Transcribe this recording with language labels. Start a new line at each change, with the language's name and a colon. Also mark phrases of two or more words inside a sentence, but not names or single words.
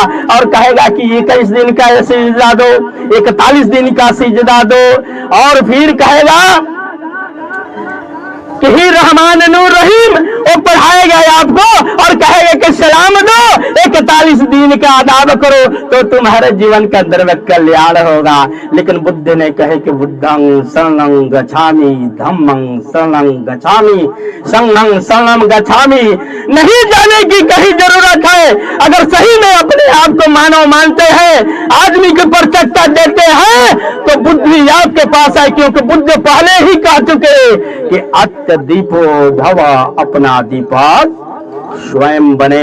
Hindi: और कहेगा कि 21 दिन का सिजदा दो, 41 दिन का सिजदा दो, और फिर कहेगा कि ही
Arabic: رحمان نور رحيم,
Hindi: वो पढ़ाएगा आपको और कहेगा कि सलाम दो, 41 दिन का अदाब करो, तो तुम्हारे जीवन के अंदर में कल्याण होगा। लेकिन बुद्ध ने कहे कि
Pali: बुद्धं शरणं गच्छामि, धम्मं शरणं गच्छामि, संघं शरणं गच्छामि।
Hindi: नहीं जाने की कहीं जरूरत है, अगर सही में अपने आप को मानव मानते हैं, आदमी के ऊपर चट्टा देते हैं, तो बुद्ध भी आपके पास है। क्योंकि बुद्ध पहले ही कह चुके कि
Pali: दीपो भव,
Hindi: अपना दीपक स्वयं बने।